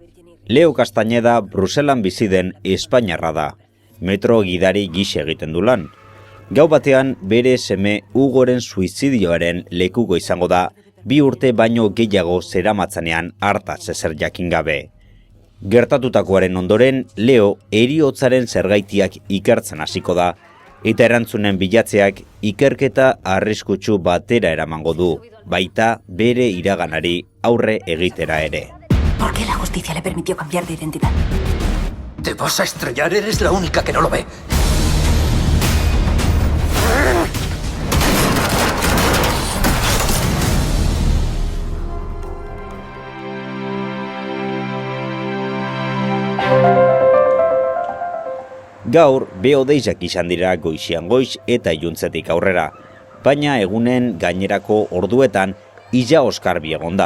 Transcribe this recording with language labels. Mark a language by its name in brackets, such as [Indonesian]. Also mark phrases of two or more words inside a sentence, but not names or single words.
[Basque] Leo Castañeda Bruselan bizi den Espainiarra da. Metro gidari gise egiten du lan. Gau batean bere seme Hugoren suizidioaren lekuko izango da, 2 urte baino gehiago zeramatzanean hartaz ezer jakin gabe. Gertatutakoaren ondoren, Leo heriotzaren zergaitiak ikertzen hasiko da, eta erantzunen bilatzeak ikerketa arriskutsu batera eramango du, baita bere iraganari aurre egitera ere. [Spanish] ¿Por qué la justicia le permitió cambiar de identidad? Te vas a estrellar, eres la única que no lo ve. [Basque] Gaur, behodeiak izan dira goizian goiz eta iluntzetik aurrera, baina egunen gainerako orduetan ila oskarbi egon da.